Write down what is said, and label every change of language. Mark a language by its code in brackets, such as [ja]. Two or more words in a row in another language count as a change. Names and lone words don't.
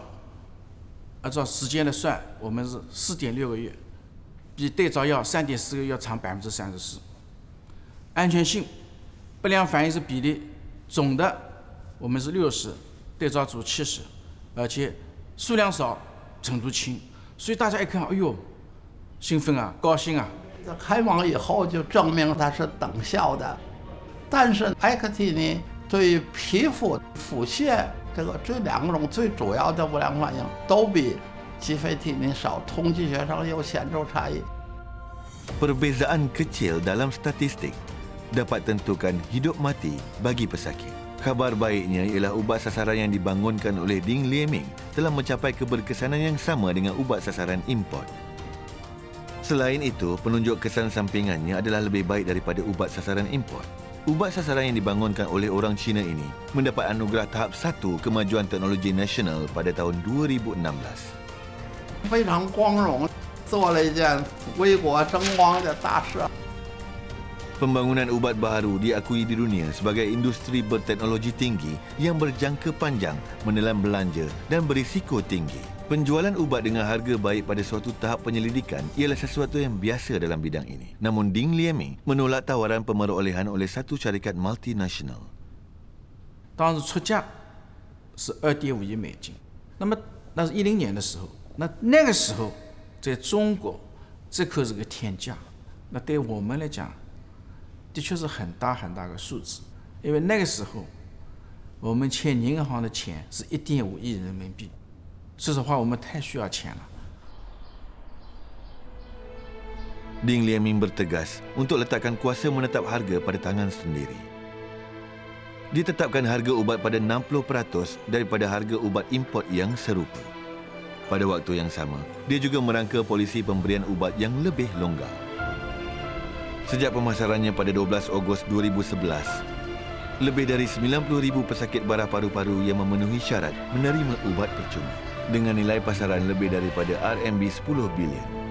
[zh] 按照时间来算，我们是4.6个月，比对照药3.4个月要长34%。安全性不良反应是比例总的我们是60，对照组70，而且数量少，程度轻，所以大家一看，哎呦，兴奋啊，高兴啊。开网以后就证明它是等效的，但是艾克替尼对于皮肤、腹泻这2种最主要的不良反应都比吉菲替尼少，统计学上有显著差异。 [ms] Perbezaan kecil dalam statistik dapat tentukan hidup mati bagi pesakit. Khabar baiknya ialah ubat sasaran yang dibangunkan oleh Ding Lieming telah mencapai keberkesanan yang sama dengan ubat sasaran import. Selain itu, penunjuk kesan sampingannya adalah lebih baik daripada ubat sasaran import. Ubat sasaran yang dibangunkan oleh orang Cina ini mendapat anugerah tahap 1 kemajuan teknologi nasional pada tahun 2016. [zh] 非常光荣，做了一件为国争光的大事。 [ms] Pembangunan ubat baharu diakui di dunia sebagai industri berteknologi tinggi yang berjangka panjang, menelan belanja dan berisiko tinggi. Penjualan ubat dengan harga baik pada suatu tahap penyelidikan ialah sesuatu yang biasa dalam bidang ini. Namun Ding Lieming menolak tawaran pemerolehan oleh satu syarikat multinasional. [zh] 当时出价是2.5亿美金，那么那是10年的时候，那个时候在中国这可是个天价，那对我们来讲。的确是很大很大个数字，因为那个时候我们欠银行的钱是1.5亿人民币。说实话，我们太需要钱了。 [ms] Ding Lieming bertegas untuk letakkan kuasa menetap harga pada tangan sendiri. Ditetapkan harga ubat pada 60% daripada harga ubat import yang serupa. Pada waktu yang sama, dia juga merangka polisi pemberian ubat yang lebih longgar. Sejak pemasarannya pada 12 Ogos 2011, lebih dari 90,000 pesakit barah paru-paru yang memenuhi syarat menerima ubat percuma dengan nilai pasaran lebih daripada RMB 10 bilion.